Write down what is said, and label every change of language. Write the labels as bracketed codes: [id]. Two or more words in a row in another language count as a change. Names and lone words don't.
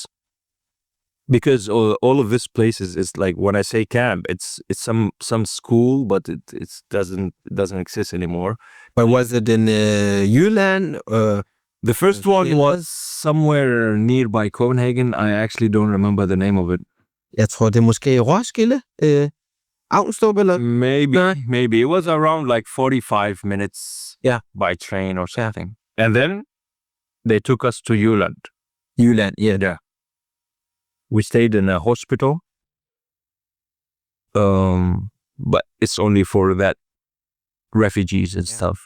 [en] Because all of this places is like, when I say camp, it's some school, but it doesn't exist anymore. But was it in Jylland? The first one was somewhere nearby Copenhagen. I actually don't remember the name of it. [da] Jeg tror, det er måske Roskilde? Avnstrup eller? [en] Maybe. It was around like 45 minutes by train or something. Yeah. And then they took us to Jylland. Jylland, yeah. We stayed in a hospital. But it's only for that refugees and stuff.